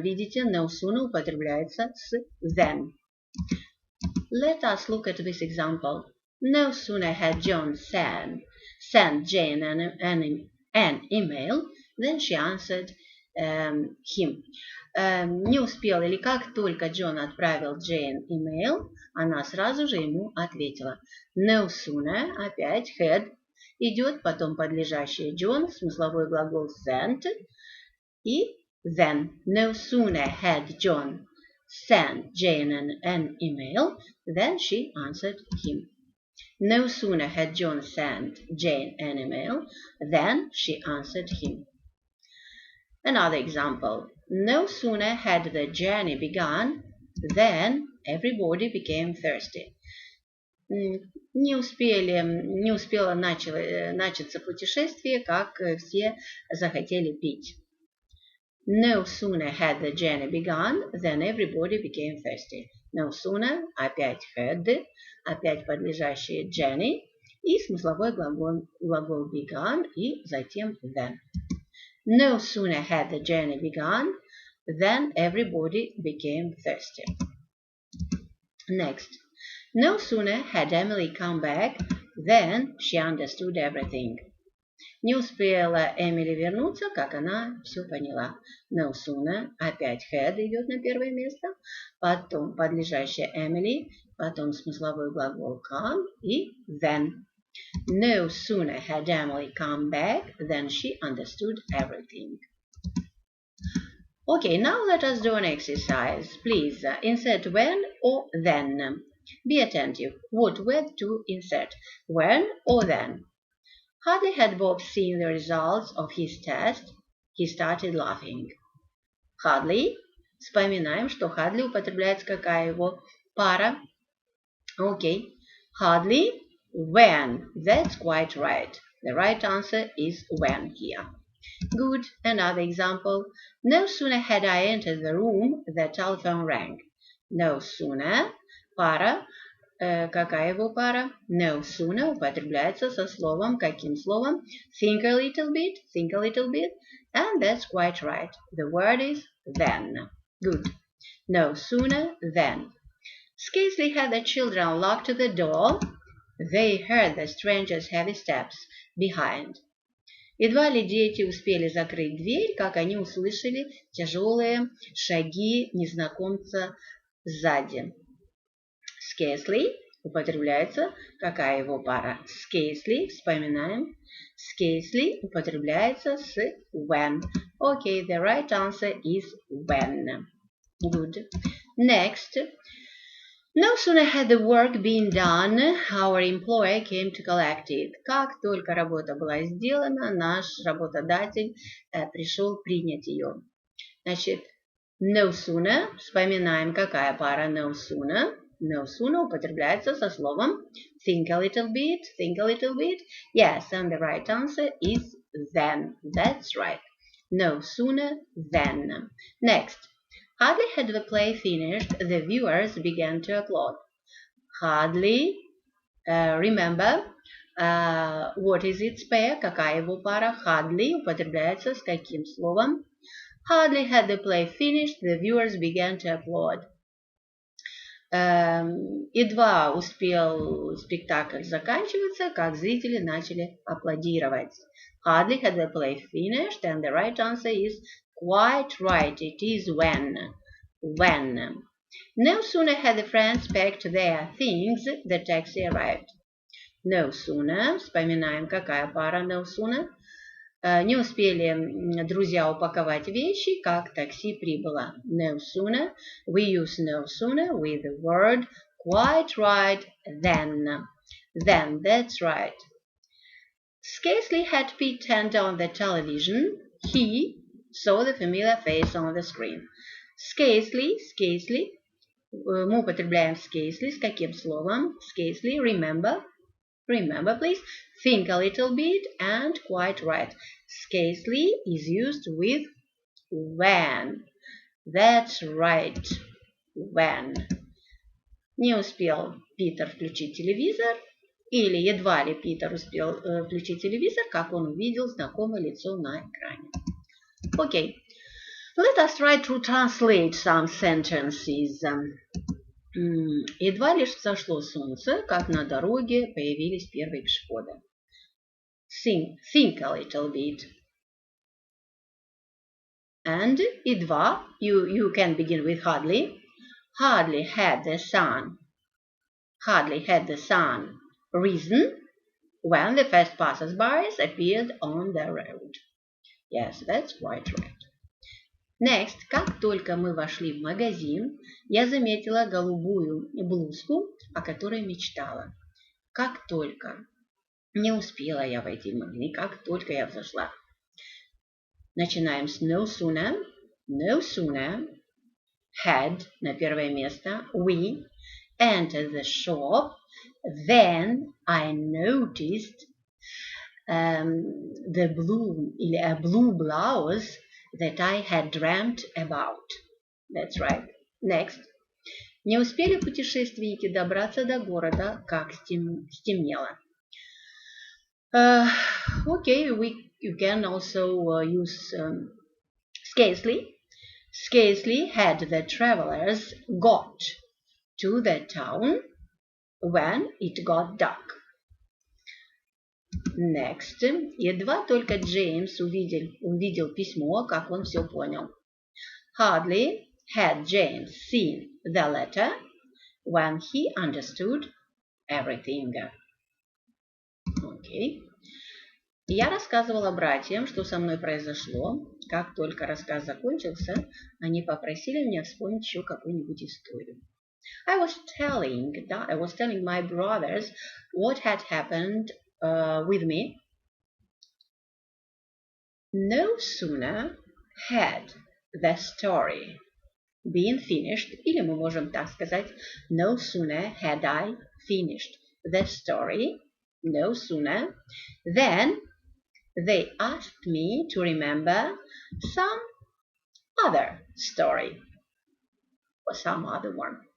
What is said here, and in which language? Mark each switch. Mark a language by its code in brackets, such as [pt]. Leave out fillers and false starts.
[ru] Видите, [en] no sooner [ru] употребляется с [en] than. Let us look at this example. No sooner had John sent Jane an email than she answered him. [ru] Не успел, или как только Джон отправил Джейн имейл, она сразу же ему ответила. No sooner, опять had, идет потом подлежащее John, смысловой глагол sent, и then. [en] No sooner had John sent Jane an email than she answered him. No sooner had John sent Jane an email than she answered him. Another example. No sooner had the journey begun than everybody became thirsty. [ru] Не успело начаться путешествие, как все захотели пить. [en] No sooner had the journey begun than everybody became thirsty. [ru] No sooner, опять had, опять подлежащее journey и смысловой глагол begun и затем then. [en] No sooner had the journey begun than everybody became thirsty. Next. No sooner had Emily come back than she understood everything. [ru] Не успела Эмили вернуться, как она все поняла. No sooner, опять had идет на первое место, потом подлежащее Эмили, потом смысловой глагол come и then. [en] No sooner had Emily come back than she understood everything. Okay, now let us do an exercise. Please insert when or then. Be attentive. What word to insert? When or then? Hardly had Bob seen the results of his test, he started laughing. Hardly. [ru] Вспоминаем, что hardly употребляется какая его пара. [en] Okay. Hardly. When. That's quite right. The right answer is when here. Good. Another example. No sooner had I entered the room, the telephone rang. [ru] No sooner. Пара. Какая его пара? No sooner употребляется со словом, каким словом? [en] Think a little bit, and that's quite right. The word is then. Good. No sooner than. Scarcely had the children locked the door, they heard the stranger's heavy steps behind. [ru] Едва ли дети успели закрыть дверь, как они услышали тяжелые шаги незнакомца сзади. Scarcely употребляется, какая его пара? Scarcely, вспоминаем. Scarcely употребляется с when. [en] Okay, the right answer is when. Good. Next. No sooner had the work been done, our employer came to collect it. [ru] Как только работа была сделана, наш работодатель пришел принять ее. Значит, no sooner, вспоминаем, какая пара no sooner. [en] No sooner [ru] употребляется со словом [en] think a little bit. Yes, and the right answer is then. That's right. No sooner than. Next. Hardly had the play finished, the viewers began to applaud. Hardly, remember, what is its pair? [ru] Какая его пара? Hardly употребляется с каким словом? [en] Hardly had the play finished, the viewers began to applaud. [ru] Едва успел спектакль заканчиваться, как зрители начали аплодировать. [en] Hardly had the play finished, and the right answer is quite right. It is when. When. No sooner had the friends packed their things, the taxi arrived. [ru] No sooner, вспоминаем, какая пара no sooner. Не успели друзья упаковать вещи, как такси прибыло. [en] No sooner. We use no sooner with the word quite right then. Then, that's right. Scarcely had Pete turned on the television, he saw the familiar face on the screen. Scarcely. [ru] Мы употребляем scarcely с каким словом? [en] Scarcely, remember, please. Think a little bit and quite right. Scarcely is used with when. That's right. When. [ru] Не успел Питер включить телевизор, или едва ли Питер успел включить телевизор, как он увидел знакомое лицо на экране. [en] Okay. Let us try to translate some sentences. [ru] Едва лишь взошло солнце, как на дороге появились первые пешеходы. [en] Think a little bit. And едва, you can begin with hardly. Hardly had the sun risen when the first passers-by appeared on the road. Yes, that's quite right. [ru] Next, как только мы вошли в магазин, я заметила голубую блузку, о которой мечтала. Как только. Не успела я войти в магазин, как только я взошла. Начинаем с no sooner. No sooner had на первое место. [en] We entered the shop. Then I noticed the blue [ru] или [en] a blue blouse that I had dreamt about. That's right. Next. [ru] Не успели путешественники добраться до города, как стемнело. [en] Okay, we you can also use scarcely. Scarcely had the travelers got to the town when it got dark. Next. [ru] Едва только Джеймс увидел письмо, как он все понял. [en] Hardly had James seen the letter when he understood everything. Okay. [ru] Я рассказывала братьям, что со мной произошло. Как только рассказ закончился, они попросили меня вспомнить еще какую-нибудь историю. [en] I was telling my brothers what had happened with me. No sooner had the story been finished, [ru] или мы можем так сказать, [en] no sooner had I finished the story, no sooner, then they asked me to remember some other story or some other one.